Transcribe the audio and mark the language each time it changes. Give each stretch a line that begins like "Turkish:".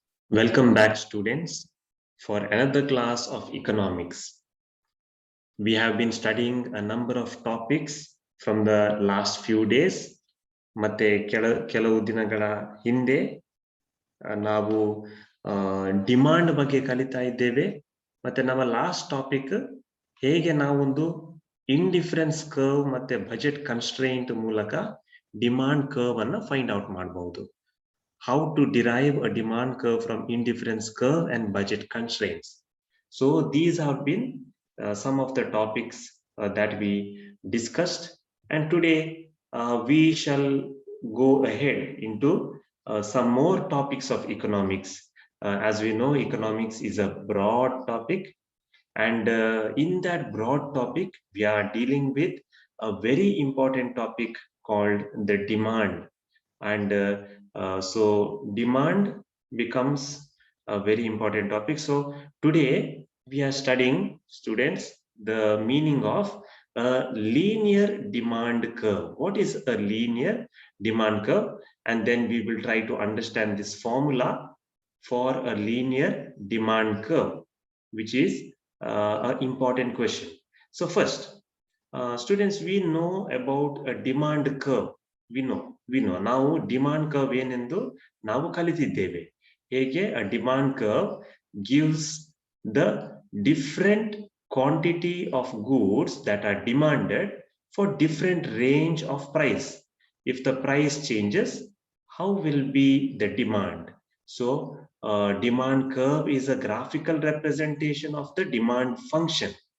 English: Welcome back, students, for another class of economics. We have been studying a number of topics from the last few days.
Kannada: ಮತ್ತೆ ಕೆಲವು ದಿನಗಳ ಹಿಂದೆ ನಾವು demand ಬಗ್ಗೆ ಕಲಿತಾ ಇದ್ದೇವೆ. ಮತ್ತೆ ನಮ್ಮ ಲಾಸ್ಟ್ ಟಾಪಿಕ್ ಹೇಗೆ ನಾವೊಂದು ಇಂಡಿಫರೆನ್ಸ್ ಕರ್ವ್ ಮತ್ತೆ ಬಜೆಟ್ ಕನ್ಸ್ಟ್ರೈಂಟ್ ಮೂಲಕ ಡಿಮಾಂಡ್ ಕರ್ವ್ ಅನ್ನು ಫೈಂಡ್ ಔಟ್ ಮಾಡಬಹುದು.
English: How to derive a demand curve from indifference curve and budget constraints. So these have been some of the topics that we discussed, and today we shall go ahead into some more topics of economics. As we know, economics is a broad topic, and in that broad topic we are dealing with a very important topic called the demand. And so demand becomes a very important topic. So today we are studying, students, the meaning of a linear demand curve. What is a linear demand curve? And then we will try to understand this formula for a linear demand curve, which is an important question. So first, students, we know about a demand curve. we know
Kannada: ನಾವು demand curve ಏನೆಂದು ನಾವು ಕಲಿತಿದ್ದೇವೆ. ಹೇಗೆ
English: a demand curve gives the different quantity of goods that are demanded for different range of price. If the price changes, how will be the demand? So demand curve is a graphical representation of the demand function.